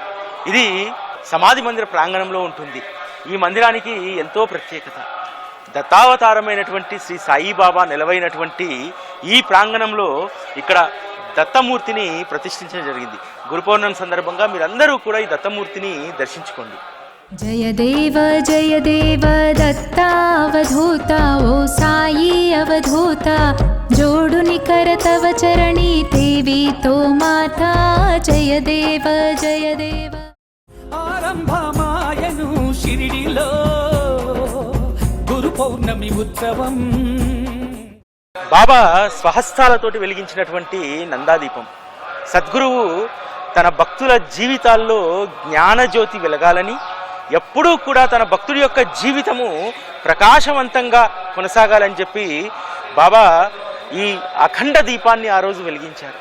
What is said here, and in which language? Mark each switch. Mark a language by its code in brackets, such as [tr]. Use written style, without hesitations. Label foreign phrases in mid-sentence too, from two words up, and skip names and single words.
[te] ఇది సమాధి మందిర ప్రాంగణంలో ఉంటుంది. ఈ మందిరానికి ఎంతో ప్రత్యేకత. దత్తావతారమైనటువంటి శ్రీ సాయిబాబా నిలవైనటువంటి ఈ ప్రాంగణంలో ఇక్కడ దత్తమూర్తిని ప్రతిష్ఠించడం జరిగింది. గురు పౌర్ణమి సందర్భంగా మీరందరూ కూడా ఈ దత్తమూర్తిని దర్శించుకోండి. [mr] जय देव दत्तावधूता ओ साई अवधूता जोडुनि कर तव चरणी देवी तो माता जय देव [te] ఆరంభమాయను షిరిడిలో గురు పౌర్ణమి ఉత్సవం. బాబా స్వహస్తాలతోటి వెలిగించినటువంటి నందాదీపం. సద్గురువు తన భక్తుల జీవితాల్లో జ్ఞానజ్యోతి వెలగాలని, ఎప్పుడూ కూడా తన భక్తుడి యొక్క జీవితము ప్రకాశవంతంగా కొనసాగాలని చెప్పి బాబా ఈ అఖండ దీపాన్ని ఆ రోజు వెలిగించారు.